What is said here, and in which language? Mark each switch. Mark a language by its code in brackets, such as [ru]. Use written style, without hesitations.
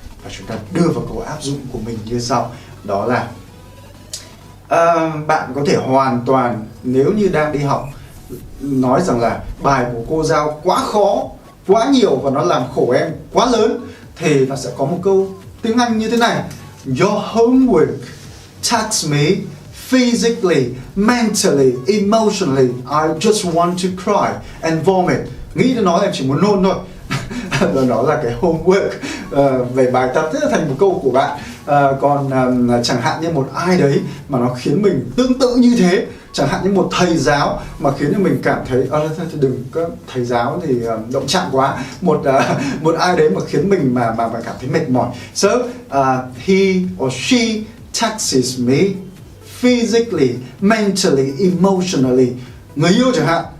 [vi] Và chúng ta đưa vào câu áp dụng của mình như sau, đó là bạn có thể hoàn toàn, nếu như đang đi học, nói rằng là bài của cô giao quá khó, quá nhiều và nó làm khổ em quá lớn, thì ta sẽ có một câu tiếng Anh như thế này: [en] Your homework taxed me physically, mentally, emotionally. I just want to cry and vomit. [vi] Nghĩ đến nó em chỉ muốn nôn thôi. Và đó là cái homework về bài tập, thế là thành một câu của bạn. Còn chẳng hạn như một ai đấy mà nó khiến mình tương tự như thế, chẳng hạn như một thầy giáo mà khiến cho mình cảm thấy đừng có thầy giáo thì động chạm quá, một ai đấy mà khiến mình mà cảm thấy mệt mỏi. [en] So he or she taxes me physically, mentally, emotionally. [vi] Người yêu chẳng hạn.